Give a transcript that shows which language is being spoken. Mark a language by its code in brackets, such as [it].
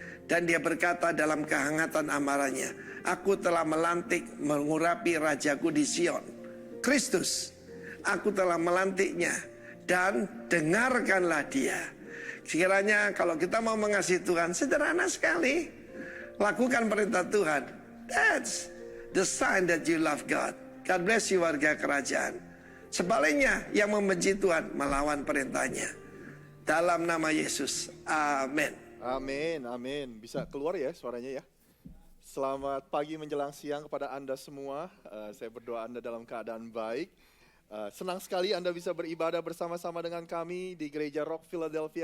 [id] Dan dia berkata dalam kehangatan amarahnya, aku telah melantik mengurapi rajaku di Sion, Kristus. Aku telah melantiknya dan dengarkanlah dia. Sekiranya kalau kita mau mengasihi Tuhan, sederhana sekali. Lakukan perintah Tuhan. [en] That's the sign that you love God. God bless you [id] warga kerajaan. Sebaliknya yang membenci Tuhan melawan perintahnya. Dalam nama Yesus, amin. Amin, amin. Bisa keluar ya suaranya ya. Selamat pagi menjelang siang kepada Anda semua. Saya berdoa Anda dalam keadaan baik. Senang sekali Anda bisa beribadah bersama-sama dengan kami di Gereja Rock Philadelphia.